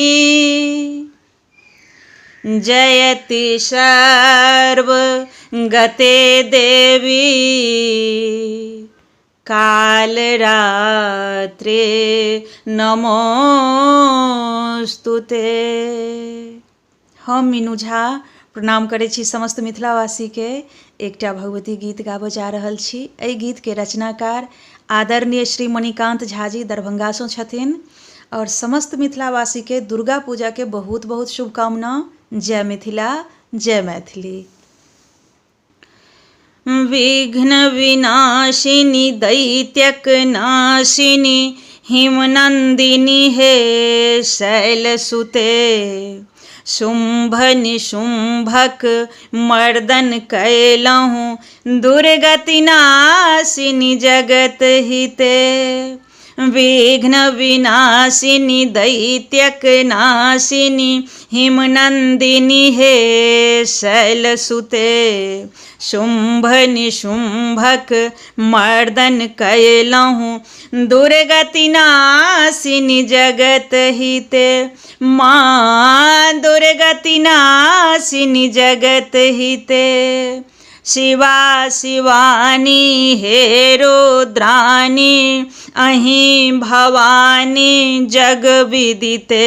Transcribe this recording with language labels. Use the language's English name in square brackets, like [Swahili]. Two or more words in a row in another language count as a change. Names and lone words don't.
[Sanskrit] जयति सर्वगते देवी कालरात्रे नमोस्तुते। [Maithili] हम मीनू झा प्रणाम करै छी समस्त मिथिलावासी के एकटा भगवती गीत गाबऽ जा रहल छी। एहि गीत के रचनाकार आदरणीय श्री मणिकान्त झा जी दरभंगा सँ छथिन और समस्त मिथिलावासी के दुर्गा पूजा के बहुत बहुत शुभकामना। जय मिथिला, जय मैथिली। विघ्न विनाशिनी दैत्यक नाशिनी हिमनंदिनी हे शैलसुते, शुंभ निशुंभक मर्दन कैलहु दुर्गति नाशिनी जगत हिते। विघ्न विनाशिनी दैत्यक नाशिनी हिमनंदिनी हे शैलसुते, शुंभ निशुंभक मर्दन कैलहु दुर्गति नाशिनी जगत हिते। माँ दुर्गति नाशिनी जगत हिते, शिवा शिवानी हे रुद्राणी अहीं भवानी जग विदिते।